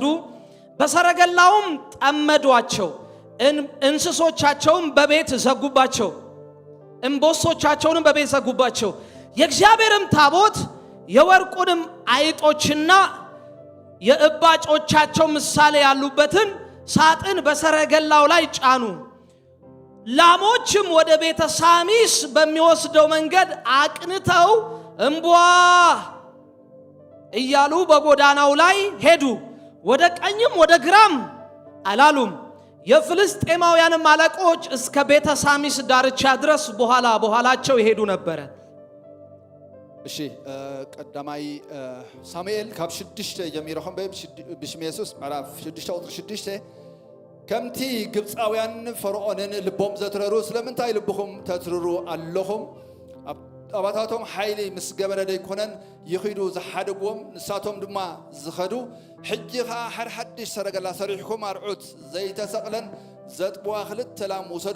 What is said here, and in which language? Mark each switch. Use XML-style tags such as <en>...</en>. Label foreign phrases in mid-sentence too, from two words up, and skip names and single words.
<am>በሰረገላውም ጠመዷቸው፣ እንስሶቻቸውም በቤት ዘጉባቸው፣ እንቦሶቻቸውንም በቤት ዘጉባቸው። የእግዚአብሔርም ታቦት የወርቁንም አይጦችና የእባጮቻቸው ምሳሌ ያሉበትን ሳጥን በሰረገላው ላይ ጫኑ። ላሞችም ወደ ቤተ ሳሚስ በሚወስደው መንገድ አቅንተው እምቧ እያሉ በጎዳናው ላይ ሄዱ፣ ወደ ቀኝም ወደ ግራም አላሉም። የፍልስጤማውያንም አለቆች እስከ ቤተ ሳሚስ ዳርቻ ድረስ በኋላቸው ይሄዱ ነበረ።</am> <ti>እሺ ቀዳማይ ሳሙኤል ካብ 6 ጀሚሮም በሽም ኢየሱስ ምዕራፍ 6 ቁጥር 6 ከምቲ ግብፃውያን ፈርዖንን ልቦም ዘትረሩ ስለምንታይ ልብኹም ተትርሩ ኣለኹም? ኣባታቶም ሓይሊ ምስ ገበረ ደይኮነን ይኺዱ ዝሓደግዎም ንሳቶም ድማ ዝኸዱ። ሕጂ ኸዓ ሓደ ሓድሽ ሰረገላ ሰሪሕኩም ኣርዑት ዘይተሰቕለን ዘጥብዋ 2 ላም ውሰዱ</ti>